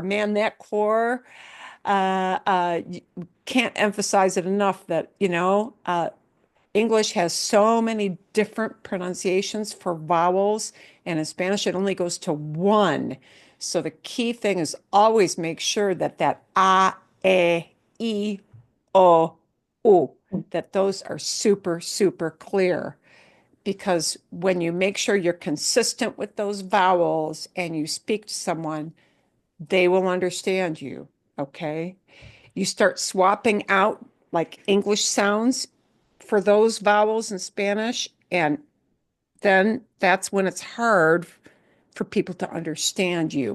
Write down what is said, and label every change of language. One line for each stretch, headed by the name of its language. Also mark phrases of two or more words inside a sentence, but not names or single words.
English: Man, that core, can't emphasize it enough that, English has so many different pronunciations for vowels, and in Spanish it only goes to one. So the key thing is always make sure that that a, e, o, u, that those are super, super clear. Because when you make sure you're consistent with those vowels and you speak to someone, they will understand you. Okay. You start swapping out like English sounds for those vowels in Spanish, and then that's when it's hard for people to understand you.